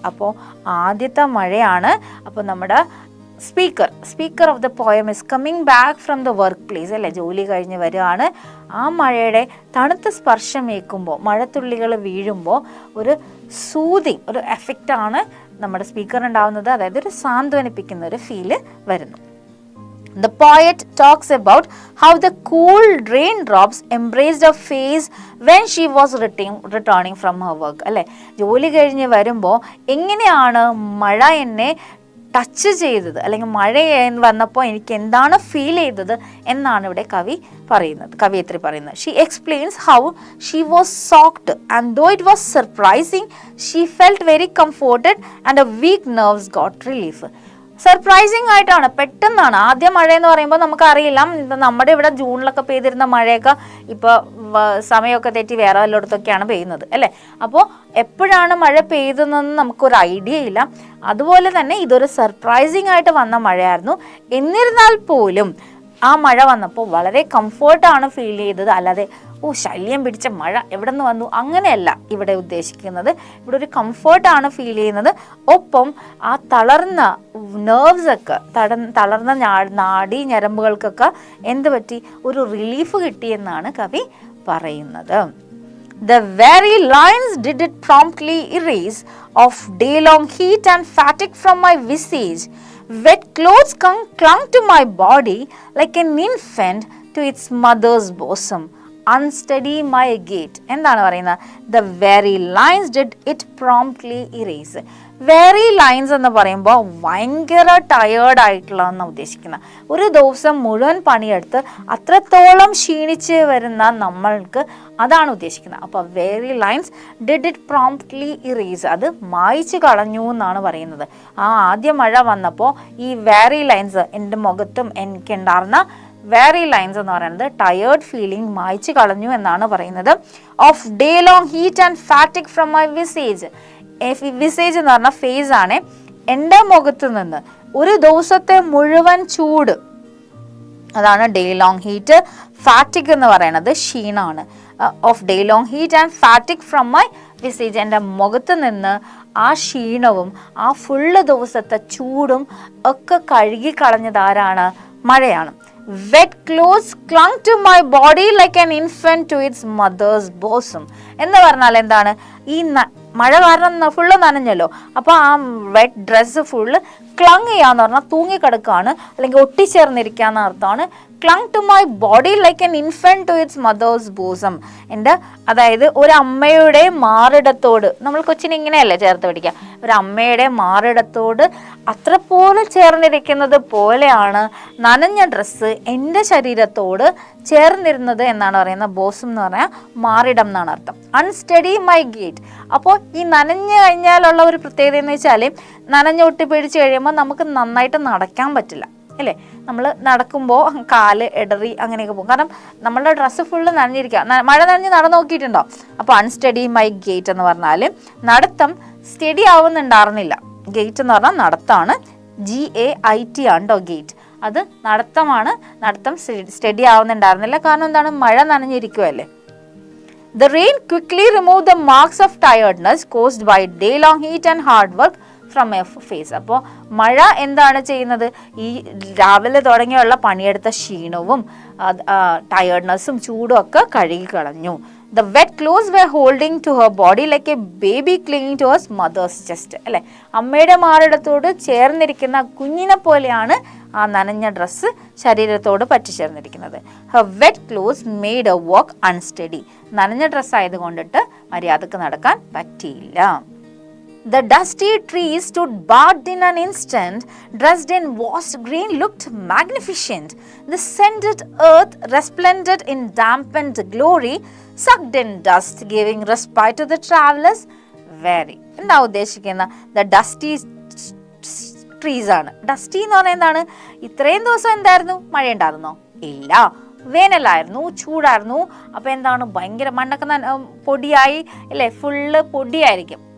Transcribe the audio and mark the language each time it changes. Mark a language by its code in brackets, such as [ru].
[ml] അപ്പോൾ ആദ്യത്തെ മഴയാണ്. അപ്പോൾ നമ്മുടെ [en] speaker of the poem is coming back from the work place [ml] അല്ലേ, ജോലി കഴിഞ്ഞ് വരികയാണ്. ആ മഴയുടെ തണുത്ത സ്പർശം ഏൽക്കുമ്പോൾ, മഴത്തുള്ളികൾ വീഴുമ്പോൾ ഒരു സൂതിങ്, ഒരു എഫക്റ്റാണ് നമ്മുടെ സ്പീക്കറിനുണ്ടാവുന്നത്. അതായത് ഒരു സാന്ത്വനിപ്പിക്കുന്ന ഒരു ഫീല് വരുന്നു. [en] The poet talks about how the cool raindrops embraced her face when she was returning from her work. [ml] അല്ലേ, ജോലി കഴിഞ്ഞ് വരുമ്പോൾ എങ്ങനെയാണ് മഴ എന്നെ ടച്ച് ചെയ്തത്, അല്ലെങ്കിൽ മഴ വന്നപ്പോൾ എനിക്ക് എന്താണ് ഫീൽ ചെയ്തത് എന്നാണ് ഇവിടെ കവിയത്രി പറയുന്നത്. [en] She explains how she was soaked and though it was surprising she felt very comforted and a weak nerves got relief. [ml] Surprising ആയിട്ടാണ്, പെട്ടെന്നാണ്. ആദ്യം മഴ എന്ന് പറയുമ്പോൾ നമുക്കറിയില്ല, നമ്മുടെ ഇവിടെ ജൂണിലൊക്കെ പെയ്തിരുന്ന മഴയൊക്കെ ഇപ്പോൾ സമയമൊക്കെ തെറ്റി വേറെ വല്ലയിടത്തൊക്കെയാണ് പെയ്യുന്നത് അല്ലേ. അപ്പോൾ എപ്പോഴാണ് മഴ പെയ്യുന്നതെന്ന് നമുക്കൊരു ഐഡിയ ഇല്ല. അതുപോലെ തന്നെ ഇതൊരു സർപ്രൈസിങ് ആയിട്ട് വന്ന മഴയായിരുന്നു. എന്നിരുന്നാൽ പോലും ആ മഴ വന്നപ്പോൾ വളരെ കംഫർട്ടാണ് ഫീൽ ചെയ്തത്. അല്ലാതെ ശല്യം പിടിച്ച മഴ എവിടെ നിന്ന് വന്നു അങ്ങനെയല്ല ഇവിടെ ഉദ്ദേശിക്കുന്നത്. ഇവിടെ ഒരു കംഫർട്ടാണ് ഫീൽ ചെയ്യുന്നത്. ഒപ്പം ആ തളർന്ന നെർവ്സൊക്കെ, തളർന്ന നാഡീ ഞരമ്പുകൾക്കൊക്കെ എന്ത് പറ്റി, ഒരു റിലീഫ് കിട്ടിയെന്നാണ് കവി പറയുന്നത്. [en] The very lines did it promptly erase of day-long heat and fatigue from my visage. Wet clothes clung to my body like an infant to its mother's bosom. Unsteady my gait. [ml] എന്താണ് പറയുന്നത്? [en] The very lines did it promptly erase. [ml] Very lines എന്ന് പറയുമ്പോൾ ഭയങ്കര tired ആയിട്ടുള്ളതെന്ന് ഉദ്ദേശിക്കുന്നത്. ഒരു ദിവസം മുഴുവൻ പണിയെടുത്ത് അത്രത്തോളം ക്ഷീണിച്ച് വരുന്ന നമ്മൾക്ക് അതാണ് ഉദ്ദേശിക്കുന്നത്. [en] അപ്പോൾ very lines did it promptly erase, [ml] അത് മായ്ച്ചു കളഞ്ഞു എന്നാണ് പറയുന്നത്. ആ ആദ്യ മഴ വന്നപ്പോൾ ഈ വെരി ലൈൻസ് എൻ്റെ മുഖത്തും എനിക്കുണ്ടായിരുന്ന വെരി ലൈൻസ് എന്ന് പറയുന്നത് ടയേർഡ് ഫീലിംഗ് മായ്ച്ചു കളഞ്ഞു എന്നാണ് പറയുന്നത്. [en] Of day long heat and fatigue from my visage. [ml] വിസേജ് എന്ന് പറഞ്ഞാൽ ഫേസ് ആണ്. എൻ്റെ മുഖത്ത് നിന്ന് ഒരു ദിവസത്തെ മുഴുവൻ ചൂട്, അതാണ് ഡേ ലോങ് ഹീറ്റ്. ഫാറ്റിക് എന്ന് പറയുന്നത് ക്ഷീണമാണ്. [en] Of day long heat and fatigue from my visage. [ml] എൻ്റെ മുഖത്ത് നിന്ന് ആ ക്ഷീണവും ആ ഫുള്ള് ദിവസത്തെ ചൂടും ഒക്കെ കഴുകി കളഞ്ഞതാരാണ്? മഴയാണ്. [en] Wet clothes clung to my body like an infant to its mother's bosom. [ml] എന്ന് പറഞ്ഞാൽ എന്താണ്? ഈ മഴ കാരണം ഫുള്ള് നനഞ്ഞല്ലോ. അപ്പോൾ ആ വെറ്റ് ഡ്രസ്സ് ഫുള്ള് ക്ലങ് ചെയ്യാന്ന് പറഞ്ഞാൽ തൂങ്ങിക്കിടക്കുകയാണ്, അല്ലെങ്കിൽ ഒട്ടിച്ചേർന്നിരിക്കാന്ന് അർത്ഥമാണ്. [en] Clung to my body like an infant to its mother's bosom. [ml] അതായത് ഒരു അമ്മയുടെ മാറിടത്തോട്, നമ്മൾ കൊച്ചിനെ ഇങ്ങനെയല്ലേ ചേർത്ത് പിടിക്കുക, ഒരു അമ്മയുടെ മാറിടത്തോട് അത്ര പോലെ ചേർന്നിരിക്കുന്നത് പോലെയാണ് നനഞ്ഞ ഡ്രസ്സ് എൻ്റെ ശരീരത്തോട് ചേർന്നിരുന്നത് എന്നാണ് പറയുന്നത്. ബോസം എന്ന് പറഞ്ഞാൽ മാറിടം എന്നാണ് അർത്ഥം. [en] Unsteady my gait. [ml] അപ്പോൾ ഈ നനഞ്ഞു കഴിഞ്ഞാലുള്ള ഒരു പ്രത്യേകത എന്ന് വെച്ചാൽ, നനഞ്ഞൊട്ടി പിടിച്ച് കഴിയുമ്പോൾ നമുക്ക് നന്നായിട്ട് നടക്കാൻ പറ്റില്ല അല്ലേ. നമ്മൾ നടക്കുമ്പോൾ കാല് ഇടറി അങ്ങനെയൊക്കെ പോകും, കാരണം നമ്മളുടെ ഡ്രസ്സ് ഫുള്ള് നനഞ്ഞിരിക്കുക. മഴ നനഞ്ഞ് നടന്നു നോക്കിയിട്ടുണ്ടോ? അപ്പോൾ [en] unsteady my gait [ml] എന്ന് പറഞ്ഞാൽ നടത്തം സ്റ്റഡി ആവുന്നുണ്ടായിരുന്നില്ല. ഗേറ്റ് എന്ന് പറഞ്ഞാൽ നടത്താണ്, GAIT ആണ് കേട്ടോ ഗേറ്റ്. അത് നടത്തമാണ്. നടത്തം സ്റ്റഡി ആവുന്നുണ്ടായിരുന്നില്ല, കാരണം എന്താണ്? മഴ നനഞ്ഞിരിക്കുമല്ലേ. [en] The rain quickly removed the marks of tiredness caused by day-long heat and hard work from a face. [ml] അപ്പോൾ മഴ എന്താണ് ചെയ്യുന്നത്? ഈ രാവിലെ തുടങ്ങിയുള്ള പണിയെടുത്ത ക്ഷീണവും ടയേർഡ്നെസ്സും ചൂടും ഒക്കെ കഴുകി കളഞ്ഞു. [en] The wet clothes were holding to her body like a baby clinging to her mother's chest. [ml] അല്ലേ, അമ്മയുടെ മാറിടത്തോട് ചേർന്നിരിക്കുന്ന കുഞ്ഞിനെ പോലെയാണ് ആ നനഞ്ഞ ഡ്രസ്സ് ശരീരത്തോട് പറ്റിച്ചേർന്നിരിക്കുന്നത്. [en] Her wet clothes made her walk unsteady. [ml] നനഞ്ഞ ഡ്രസ്സ് ആയതുകൊണ്ടിട്ട് മര്യാദക്ക് നടക്കാൻ പറ്റിയില്ല. [en] The dusty trees stood barred in an instant, dressed in washed green, looked magnificent. The scented earth, resplendent in dampened glory, sucked in dust, giving respite to the travelers. Very. [ml] എന്താ ഉദ്ദേശിക്കുന്ന the dusty trees ആണ്. Dusty എന്ന് പറയുന്നത് എന്താണ്? ഇത്രയും ദിവസം എന്തായിരുന്നു? മഴ ഉണ്ടായിരുന്നോ? ഇല്ല, വേനലായിരുന്നു, ചൂടായിരുന്നു. അപ്പോൾ എന്താണ്, ഭയങ്കര മണ്ണൊക്കെ പൊടിയായി അല്ലേ, ഫുള്ള് പൊടിയായിരിക്കും.